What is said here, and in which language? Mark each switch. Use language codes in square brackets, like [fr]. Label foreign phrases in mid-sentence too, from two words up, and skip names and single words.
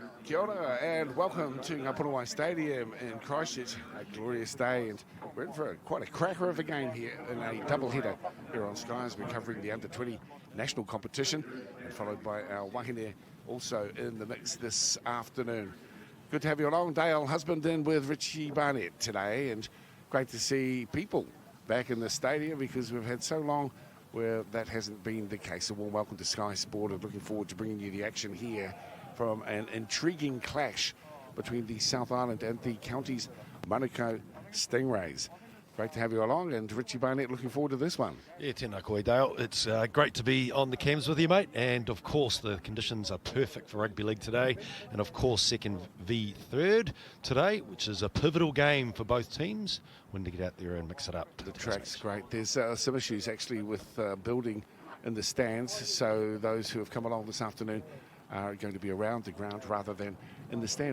[mi] Kia ora [en] and welcome to Ngāpurawai Stadium in Christchurch. A glorious day, and we're in for quite a cracker of a game here in a double-header here on Sky as we're covering the under-20 national competition, and followed by our wahine also in the mix this afternoon. Good to have you along. Dale Husband in with Richie Barnett today, and great to see people back in the stadium because we've had so long where that hasn't been the case. A warm welcome to Sky Sport, and looking forward to bringing you the action here from an intriguing clash between the South Island and the county's Manukau Stingrays. Great to have you along, and Richie Barnett looking forward to this one. Yeah, [mi] tēnā koe, Dale. [en] It's great to be on the cams with you, mate. And of course, the conditions are perfect for rugby league today. And of course, second v third today, which is a pivotal game for both teams when to get out there and mix it up. The track's great. There's some issues actually with building in the stands, so those who have come along this afternoon are going to be around the ground rather than in the stand.